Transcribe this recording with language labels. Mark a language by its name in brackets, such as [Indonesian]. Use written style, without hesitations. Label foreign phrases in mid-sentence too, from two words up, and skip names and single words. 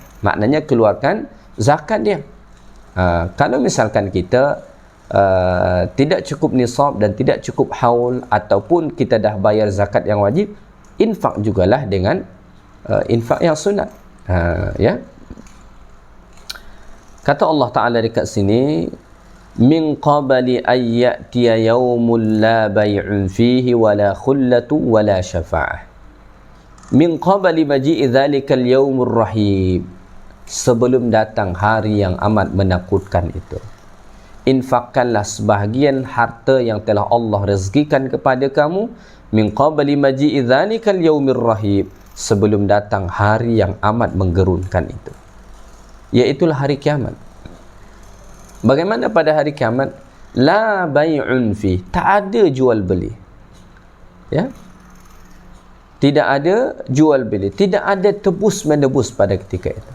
[Malay] Maknanya keluarkan zakat dia. Kalau misalkan kita tidak cukup nisab dan tidak cukup haul, ataupun kita dah bayar zakat yang wajib, infak jugalah dengan infak yang sunat, ya. Kata Allah Ta'ala dekat sini, [Arabic] من قبل أن يأتي يوم لا بيع فيه ولا خلة ولا شفاعة. من قبل مجيء ذلك اليوم الرهيب, [Malay] sebelum datang hari yang amat menakutkan itu, infakkanlah sebahagian harta yang telah Allah rezekikan kepada kamu, [Arabic] من قبل مجيء ذلك اليوم الرهيب, [Malay] sebelum datang hari yang amat menggerunkan itu, iaitulah hari kiamat. Bagaimana pada hari kiamat? [Arabic] لا بيع في, [Malay] tak ada jual beli. Ya. Tidak ada jual beli, tidak ada tebus menebus pada ketika itu.